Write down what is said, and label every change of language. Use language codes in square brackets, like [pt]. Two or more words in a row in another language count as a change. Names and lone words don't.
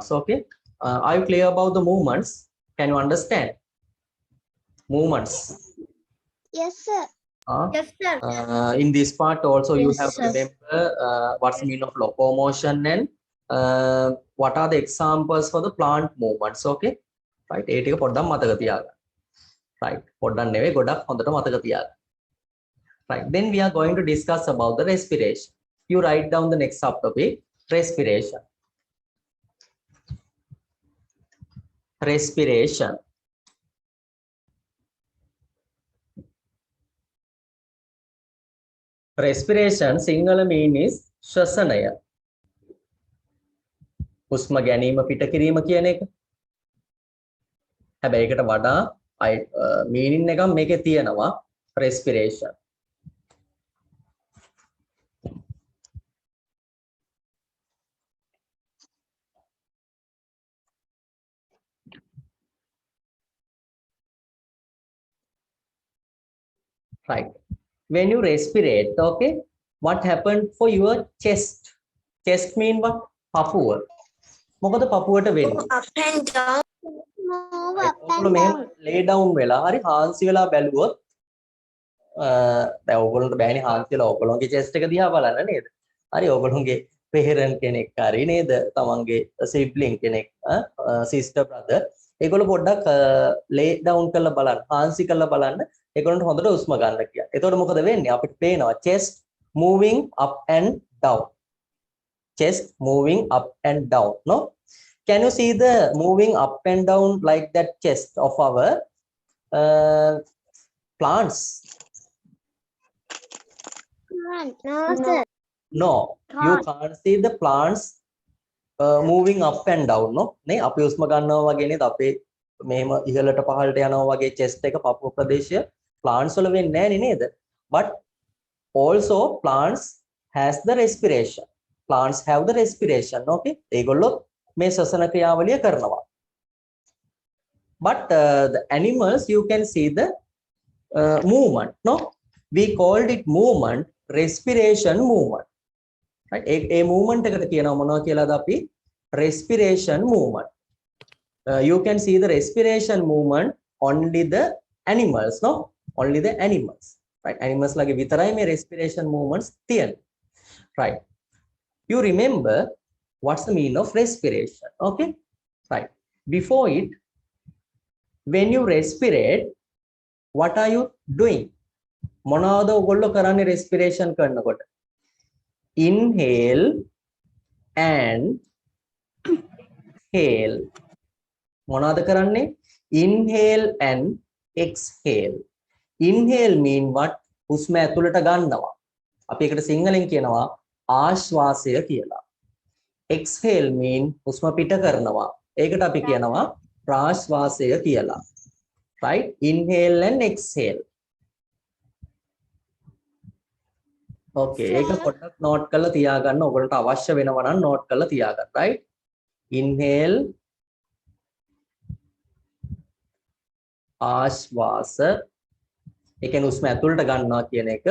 [en] Okay, are you clear about the movements? Can you understand movements? Yes, sir. Yes, sir. In this part also you Yes, have to sir. remember what's the meaning of locomotion and what are the examples for the plant movements. Okay, right, [si] ඒ ටික පොඩ්ඩක් මතක තියාගන්න. Right, පොඩ්ඩක් නෙවෙයි ගොඩක් හොඳට මතක තියාගන්න. [en] Right, then we are going to discuss about the respiration. You write down the next subtopic, respiration. respiration. Respiration sinhala mean is ශ්වසනය. [si] හුස්ම ගැනීම පිට කිරීම කියන එක. හැබැයි ඒකට වඩා meaning එකක් මේකේ තියෙනවා respiration. [en] Right. When you respirate, okay, what happened for your chest? Chest mean what? [si] පපුව. මොකද පපුවට වෙන්නේ? [en] Up and down. Move up and [si] ඔයගොල්ලෝ මෙහෙම [en] down. lay down [si] වෙලා හරි හාන්සි වෙලා බැලුවොත් දැන් ඔයගොල්ලන්ට බෑනේ හාන්සි වෙලා ඔයගොල්ලෝගේ chest එක දිහා බලන්න නේද? හරි ඔයගොල්ලෝගේ parent කෙනෙක් හරි නේද? තමන්ගේ sibling කෙනෙක්, [en] sister brother [si] ඒගොල්ලෝ පොඩ්ඩක් [en] lay down [si] කරලා බලන්න, හාන්සි කරලා බලන්න. ඒගොල්ලන්ට හොඳට හුස්ම ගන්න කියලා. එතකොට මොකද වෙන්නේ? අපිට පේනවා [en] chest moving up and down. Chest moving up and down, no? Can you see the moving up and down like that chest of our plants? No, sir. No, you can't see the plants moving up and down, no? [si] නේ අපි හුස්ම ගන්නවා වගේ නේද අපේ මෙහෙම ඉහළට පහළට යනවා වගේ chest එක පපුව ප්‍රදේශය plants වල වෙන්නේ නැහැ නේද? [en] But also plants has the respiration. Plants have the respiration, okay? [si] ඒගොල්ලෝ මේ ශ්වසන ක්‍රියාවලිය කරනවා. [en] But the animals, you can see the movement, no? We called it movement, respiration movement. Right? A movement [si] එකට කියනවා මොනවා කියලාද අපි? [en] Respiration movement. You can see the respiration movement only the animals, no? Only the animals. Right? Animals [si] ලාගේ විතරයි මේ [en] respiration movements තියෙන්නේ. Right? You remember what's the meaning of respiration, okay? Right. Before it, when you respirate, what are you doing? [si] මොනවද ඔයගොල්ලෝ කරන්නේ respiration කරනකොට? [en] Inhale and exhale. [si] මොනවද කරන්නේ? [en] Inhale and exhale. Inhale mean what? [si] හුස්ම ඇතුළට ගන්නවා. අපි ඒකට සිංහලෙන් කියනවා ආශ්වාසය කියලා. [en] Exhale mean [si] හුස්ම පිට කරනවා. ඒකට අපි කියනවා ප්‍රාශ්වාසය කියලා. [en] Right? Inhale and exhale. [si] Okay, ඒක පොඩ්ඩක් note කරලා තියාගන්න. ඔයගොල්ලන්ට අවශ්‍ය වෙනවා නම් note කරලා තියාගන්න. [en] Right? Inhale [si] ආශ්වාස. ඒ කියන්නේ හුස්ම ඇතුළට ගන්නවා කියන එක.